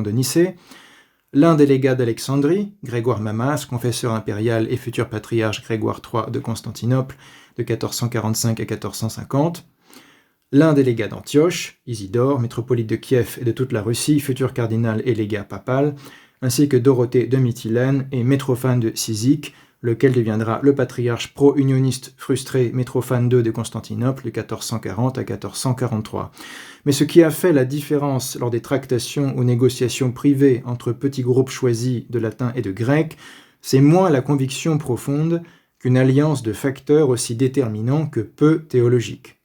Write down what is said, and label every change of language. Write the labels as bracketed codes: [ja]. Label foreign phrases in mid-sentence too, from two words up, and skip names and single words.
[fr] de Nicée, l'un des légats d'Alexandrie, Grégoire Mamas, confesseur impérial et futur patriarche Grégoire III de Constantinople, de 1445 à 1450, l'un des légats d'Antioche, Isidore, métropolite de Kiev et de toute la Russie, futur cardinal et légat papal, ainsi que Dorothée de Mytilène et Métrophane de Cyzique, lequel deviendra le patriarche pro-unioniste frustré Métrophane II de Constantinople de 1440 à 1443. Mais ce qui a fait la différence lors des tractations ou négociations privées entre petits groupes choisis de latin et de grec, c'est moins la conviction profonde qu'une alliance de facteurs aussi déterminants que peu théologiques.